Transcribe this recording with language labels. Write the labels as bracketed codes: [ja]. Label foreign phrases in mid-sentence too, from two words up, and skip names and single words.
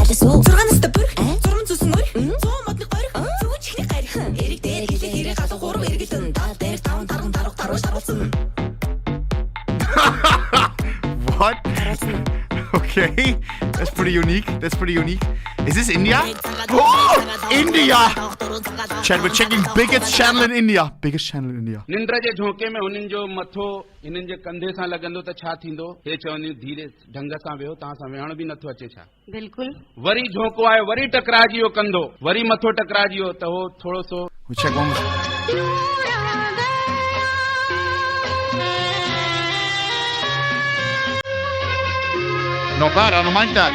[en] What? Okay, that's pretty unique. That's pretty unique. Is this India? Oh, India! Chad, we're checking biggest channel in India. Biggest channel in India. [sd] निंद्र जे झोंके में उन्हनि जो मथो इन्हनि जे कंधे सां लॻंदो त छा थींदो हे चवनि धीरे ढंग सां वेहो तव्हां सां वेहण बि नथो अचे छा बिल्कुल वरी झोंको आयो वरी टकराजियो कंधो वरी मथो टकराजियो त हो थोड़ो सो [en] We check one more. Not bad, I don't mind that.